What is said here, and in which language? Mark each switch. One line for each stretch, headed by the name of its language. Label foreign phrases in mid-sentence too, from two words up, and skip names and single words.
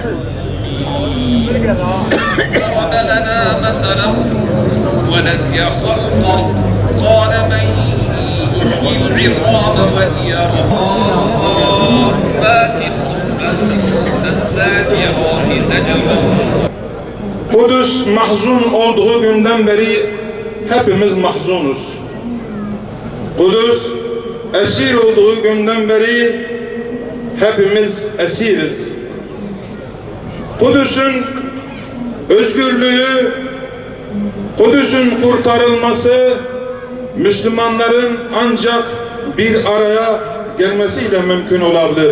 Arabic: ضرب لنا مثلا ونسي خلقه قال من يحيي العظام وهي رميم فات صفا فالزاجرات زجرا.
Turkish: Kudüs mahzun olduğu günden beri hepimiz mahzunuz. Kudüs esir olduğu günden beri hepimiz esiriz. Kudüs'ün özgürlüğü, Kudüs'ün kurtarılması Müslümanların ancak bir araya gelmesiyle mümkün olabilir.